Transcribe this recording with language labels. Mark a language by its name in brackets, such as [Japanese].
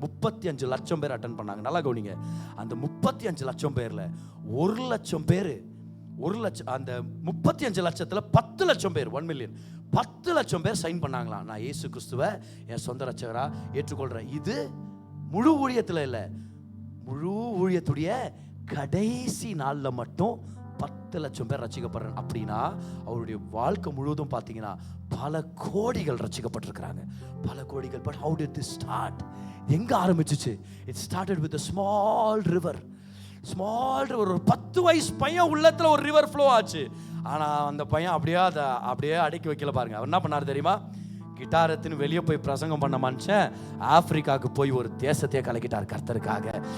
[Tamil] 35 லட்சம் பேர் அட்டென்ட் பண்ணாங்க. நல்லா கவனிங்க, அந்த 35 லட்சம் பேர்ல 1 லட்சம் பேர், 1 லட்சம், அந்த 35 லட்சத்துல 10 லட்சம் பேர், 1 மில்லியன், 10 லட்சம் பேர் சைன் பண்ணாங்களாம், நான் இயேசு கிறிஸ்துவை என் சொந்த ரட்சகரா ஏற்றுக்கொள்றேன். இது முழு ஊழியத்துல இல்ல, முழு ஊழியத்துடைய கடைசி நாள்ல மட்டும் 10 லட்சம் பேர் ரட்சிக்கப்படுறாங்க. அப்படின்னா அவருடைய வாழ்க்கை முழுவதும் பார்த்தீங்கன்னா பல கோடிகள் ரட்சிக்கப்பட்டிருக்கிறாங்க, பல கோடிகள். [English] But how did this start? [Tamil] எங்க ஆரம்பிச்சிச்சு? [English] It started with a small river. [Tamil] ஒரு 10 வயசு பையன் உள்ளத்துல ஒரு ரிவர் ஃப்ளோ ஆச்சு. ஆனா அந்த பையன் அப்படியே அடக்கி வைக்கல பாருங்க. அவர் என்ன பண்ணாரு தெரியுமா? கிட்டாரத்தின்னு வெளியே போய் பிரசங்கம் பண்ண மனுஷன் ஆப்பிரிக்காவுக்கு போய் ஒரு தேசத்தையே கலக்கிட்டார் கர்த்தருக்காக.